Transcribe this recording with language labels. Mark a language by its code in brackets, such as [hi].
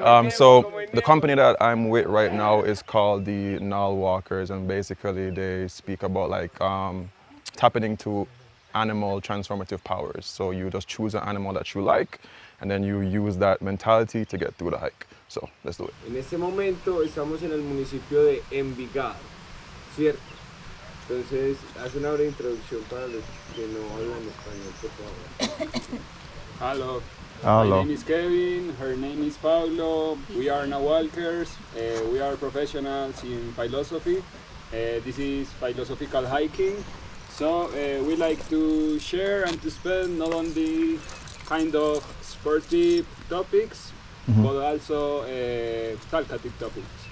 [en] So the company that I'm with right now is called the Nawl Walkers, and basically they speak about like tapping into animal transformative powers. So you just choose an animal that you like, and then you use that mentality to get through the hike. So, let's do it. [es] En este momento estamos en el municipio de Envigado, ¿cierto? Entonces, haz una breve introducción para los que no hablan español, por favor. [en] Hello. Hello. My name is Kevin, her name is Paulo. We are Nawl Walkers. We are professionals in philosophy. This is philosophical hiking. So we like to share and to spend not only kind of sportive topics, but also talkative topics.